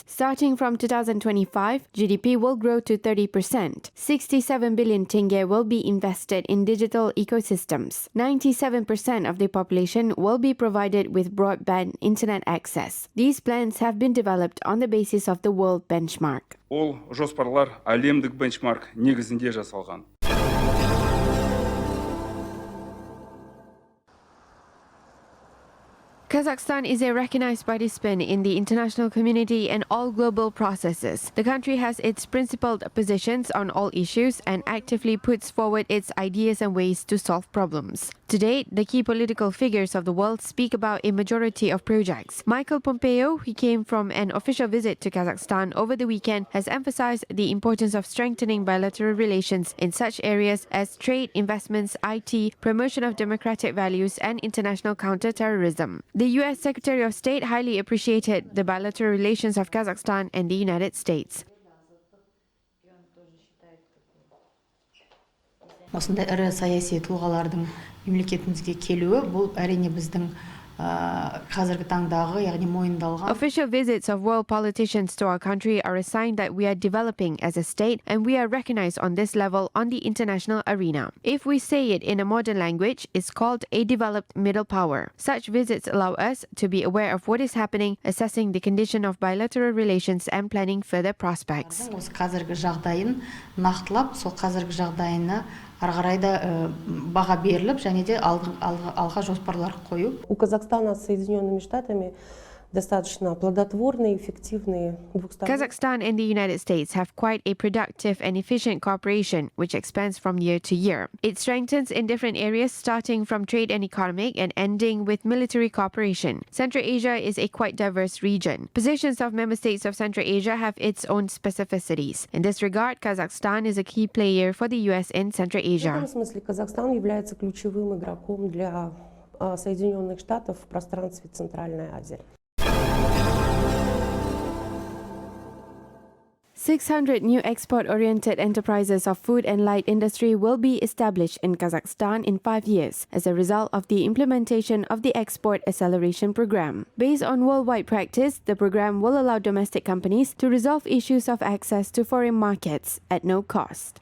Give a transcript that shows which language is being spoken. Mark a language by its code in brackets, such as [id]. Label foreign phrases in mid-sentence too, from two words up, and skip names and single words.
[en] Starting from 2025, GDP will grow to 30%. 67 billion tenge will be invested in digital ecosystems. 97% of the population will be provided with broadband internet access. These plans have been developed on the basis of the world benchmark. [kk] Ол жоспарлар әлемдік бенчмарк негізінде жасалған. [en] Kazakhstan is a recognized participant in the international community and all global processes. The country has its principled positions on all issues and actively puts forward its ideas and ways to solve problems. To date, the key political figures of the world speak about a majority of projects. Michael Pompeo, who came from an official visit to Kazakhstan over the weekend, has emphasized the importance of strengthening bilateral relations in such areas as trade, investments, IT, promotion of democratic values, and international counter-terrorism. The U.S. Secretary of State highly appreciated the bilateral relations of Kazakhstan and the United States. [kk] Осындай ірі саяси тұлғалардың мемлекетімізге келуі бұл әрине біздің қазіргі таңдағы, яғни мойындалған. [en] Official visits of world politicians to our country are a sign that we are developing as a state and we are recognized on this level on the international arena. If we say it in a modern language, it's called a developed middle power. Such visits allow us to be aware of what is happening, assessing the condition of bilateral relations and planning further prospects. [kk] Осы қазіргі жағдайын нақтылап, сол қазіргі жағдайына арғарайда баға беріліп, және де алға жоспарлар қою. [ru] У Казахстана с Соединенными Штатами достаточно плодотворные, эффективные двусторонние. [en] Kazakhstan and the United States have quite a productive and efficient cooperation, which expands from year to year. It strengthens in different areas, starting from trade and economic and ending with military cooperation. Central Asia is a quite diverse region. Positions of member states of Central Asia have its own specificities. In this regard, Kazakhstan is a key player for the U.S. in Central Asia. [ru] В этом смысле Казахстан является ключевым игроком для Соединенных Штатов в пространстве Центральной Азии. [en] 600 new export-oriented enterprises of food and light industry will be established in Kazakhstan in 5 years as a result of the implementation of the Export Acceleration Program. Based on worldwide practice, the program will allow domestic companies to resolve issues of access to foreign markets at no cost.